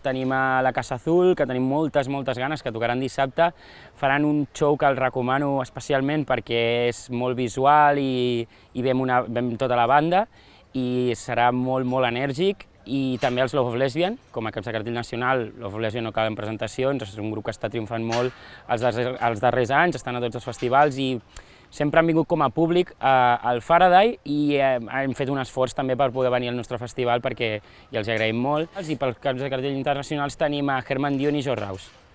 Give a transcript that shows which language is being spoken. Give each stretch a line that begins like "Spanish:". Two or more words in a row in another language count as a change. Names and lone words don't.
Catalan: Tenim a la Casa Azul, que tenim moltes ganes, que tocaran dissabte. Faran un show que el recomano especialment perquè és molt visual i vem tota la banda i serà molt enèrgic. I també els Love of Lesbian, com a caps de cartell nacional. Love of Lesbian no cal en presentacions, és un grup que està triomfant molt els darrers anys, estan a tots els festivals i sempre han vingut com a públic al Faraday i hem fet un esforç també per poder venir al nostre festival perquè ja els agraïm molt. I pels caps de cartell internacionals tenim a Herman Dion i Jo Raus.